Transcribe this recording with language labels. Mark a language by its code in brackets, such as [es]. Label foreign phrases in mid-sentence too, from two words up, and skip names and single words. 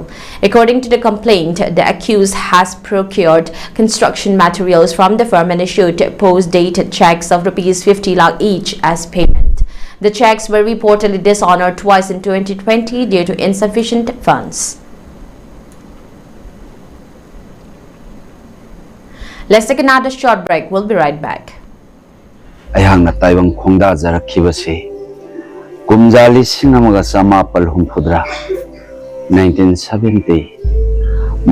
[en] According to the complaint, the accused has procured construction materials from the firm and issued post-dated checks of Rs 50 lakh each as payment. The checks were reportedly dishonored twice in 2020 due to insufficient funds. Let's take another short break. We'll be right back. [mni] Ayang na taibang khongda jarakibase kumjali singamaga samapal humphudra 1970